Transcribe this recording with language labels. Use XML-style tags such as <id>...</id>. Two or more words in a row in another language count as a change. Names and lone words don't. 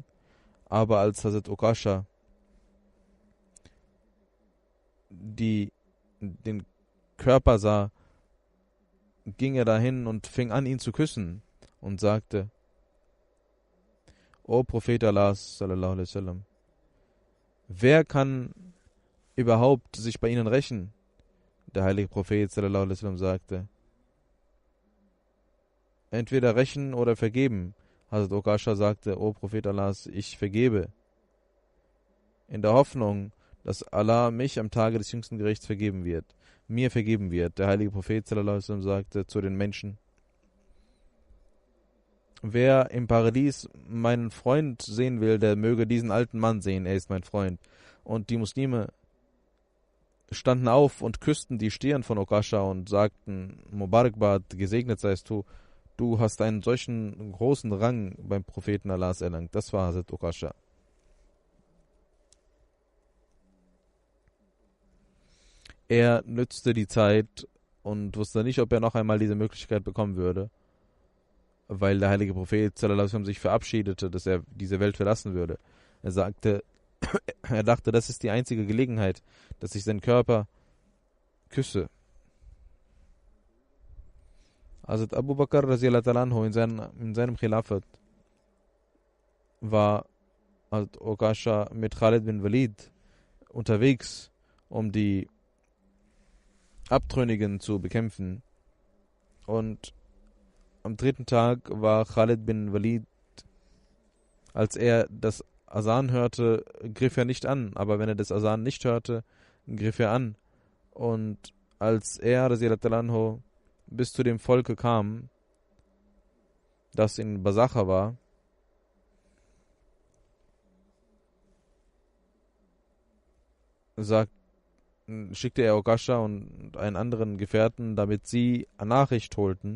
<de>Aber als Hazrat Okasha den Körper sah, ging er dahin und fing an, ihn zu küssen und sagte, O Prophet Allah</de> <ar>صلى الله عليه وسلم,</ar> <de>wer kann überhaupt sich bei ihnen rächen? Der heilige Prophet</de> <ar>صلى الله عليه وسلم</ar> <de>sagte, entweder rächen oder vergeben. Hazrat Okasha sagte, O Prophet Allahs, ich vergebe, in der Hoffnung, dass Allah mich am Tage des jüngsten Gerichts vergeben wird, mir vergeben wird. Der heilige Prophet</de> <ar>صلى الله عليه وسلم</ar> <de>sagte zu den Menschen, wer im Paradies meinen Freund sehen will, der möge diesen alten Mann sehen, er ist mein Freund. Und die Muslime standen auf und küssten die Stirn von Okasha und sagten, Mubarakbad, gesegnet seist du, du hast einen solchen großen Rang beim Propheten Allahs erlangt. Das war Hazrat Okasha. Er nützte die Zeit und wusste nicht, ob er noch einmal diese Möglichkeit bekommen würde, weil der heilige Prophet</de> <ar>صلى الله عليه وسلم</ar> <de>sich verabschiedete, dass er diese Welt verlassen würde. Er sagte, er dachte, das ist die einzige Gelegenheit, dass ich seinen Körper küsse. Hazrat Abu Bakr</de> <ar>رضي الله تعالى عنه</ar> <de>in seinem Khilafat war Hazrat Okasha mit Khalid bin Walid unterwegs, um die Abtrünnigen zu bekämpfen. Und am 3. Tag war Khalid bin Walid, als er das Asan hörte, griff er nicht an, aber wenn er das Asan nicht hörte, griff er an. Und als er</de> <ar>رضي الله تعالى عنه</ar> <de>bis zu dem Volke kam, das in Basacha war, schickte er Okasha und einen anderen Gefährten, damit sie Nachricht holten.</de>